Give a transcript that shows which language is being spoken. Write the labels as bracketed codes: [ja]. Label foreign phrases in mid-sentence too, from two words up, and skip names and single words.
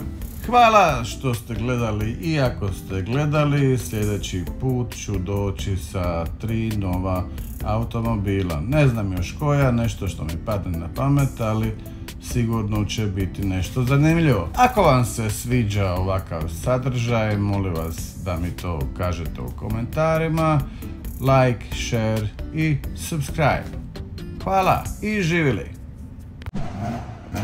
[hr] Hvala što ste gledali, i ako ste gledali, sljedeći put ću doći sa 3 nova automobila. Ne znam još koja, nešto što mi padne na pamet, ali sigurno će biti nešto zanimljivo. Ako vam se sviđa ovakav sadržaj, molim vas da mi to kažete u komentarima. [en] Like, share i subscribe. [hr] Hvala i živjeli!